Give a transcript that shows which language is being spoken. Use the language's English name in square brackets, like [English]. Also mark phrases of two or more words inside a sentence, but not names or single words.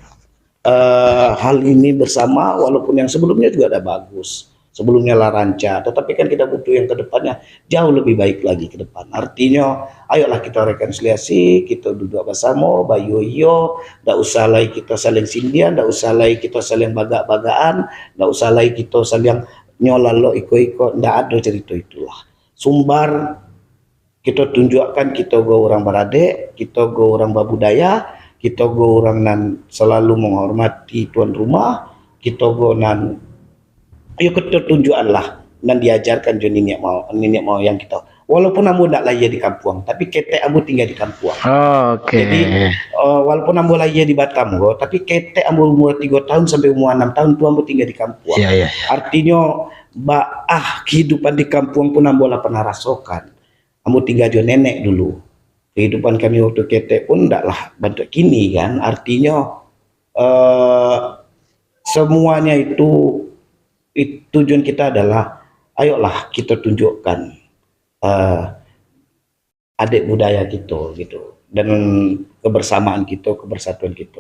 [Indonesian] hal ini bersama, walaupun yang sebelumnya juga ada bagus, sebelumnya lah ranca, tetapi kan kita butuh yang kedepannya jauh lebih baik lagi ke depan. Artinya ayolah kita rekonsiliasi, kita duduk bersama, bayo-yo, [Minangkabau] ndak usah lagi kita saling sindian, ndak usah lagi kita saling bagak-bagaan, ndak usah lagi kita saling nyolalo iko-iko, [Indonesian] ndak ada cerita itulah. [Minangkabau] Sumbar kita tunjukkan kita go orang berade, kita go orang babudaya, kita go orang nan selalu menghormati tuan rumah, kita go nan ayo kita tunjukkan lah dan diajarkan jo nenek mau yang kita. Walaupun ambo ndak lahir di kampung, tapi ketek ambo tinggal di kampung. [Indonesian] Oke. [Minangkabau] Jadi walaupun ambo lahir di Batam tapi ketek ambo umur 3 tahun sampai umur 6 tahun tuh ambo tinggal di kampung. [Indonesian] Iya. [Minangkabau] Artinya kehidupan di kampung pun ambo lah pernah rasakan. Ambo tinggal jo nenek dulu. Kehidupan kami waktu ketek pun ndaklah bentuk kini kan. [Indonesian] Artinya semuanya itu tujuan kita adalah ayolah kita tunjukkan adik budaya kita gitu dan kebersamaan kita, kebersatuan kita.